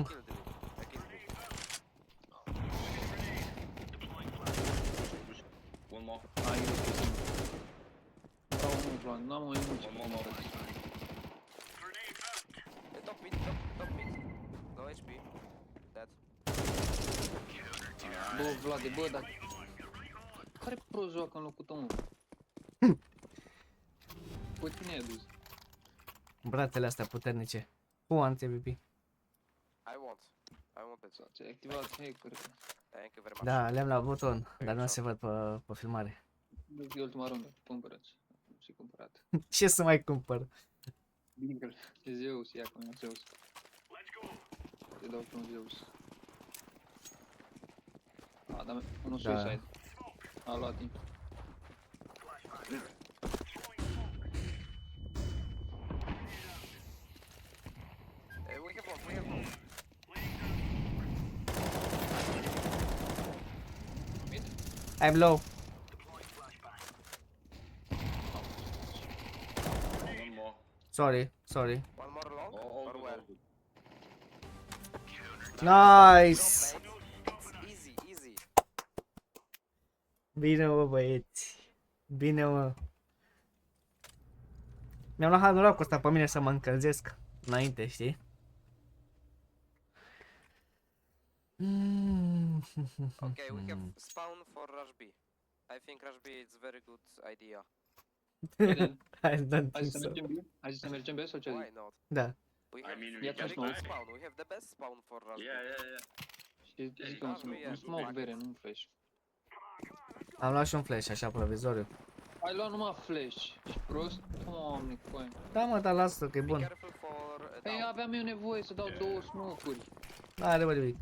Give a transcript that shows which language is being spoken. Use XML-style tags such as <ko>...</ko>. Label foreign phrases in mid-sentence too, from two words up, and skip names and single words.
<en>Killed it. I killed it. One more.</en> <ro>Ai, dau mult, Vlad, n-am o emoție.</ro> <en>One more. Top mid, top mid. No HP. Dead.</en> <ro>Bă, Vlade, bă, dar... Care pro joacă în locul tău, mă? Pe tine ai dus. Bratele astea puternice.</ro> <en>Who wants MVP? I want it.</en> <ro>Sau ți-ai activat hacker.</ro> <en>Thank you very much.</en> <ro>Da, le-am la buton, dar nu se văd pe filmare. E ultima rundă, cumpărați. Și cumpărat. Ce să mai cumpăr? Bingle. E Zeus, ia cu mine Zeus. Te dau pe un Zeus. A, da, unul Da. suicide. A luat timp.</ro> <en>We have one, we have one. Mid? I'm low. One more. Sorry, sorry. One more long All or good, well? all good. Nice! It's easy, easy.</en> <ro>Bine, mă, băieți. Bine, mă. Mi-am luat norocul ăsta pe mine să mă încălzesc înainte, știi?</ro> <en>Okay, we have spawn for Rush B. I think Rush B is very good idea. I don't</en> <ro>Hai</ro> <en>think</en> <ro>să</ro> <en>so.</en> <ro>mergem B? Hai să mergem B sau ce</ro> <en>Why</en> <ro>zici?</ro> <en>not?</en> <ro>Da.</ro> <en>We I have mean, we Yeah, very just good no. spawn. We have the best spawn for Rush Yeah, B. yeah, yeah.</en> <ro>Și zic un smoke bere, nu un flash. Am luat și un flash așa provizoriu. Ai luat numai flash. Ești prost? Doamne, coi. Da, mă, dar lasă că e</ro> <en>Be</en> <ro>bun.</ro> <en>careful for</en> <ro>Păi</ro> <en>down.</en> <ro>aveam eu nevoie să dau două smoke-uri. N-are mă nimic.</ro>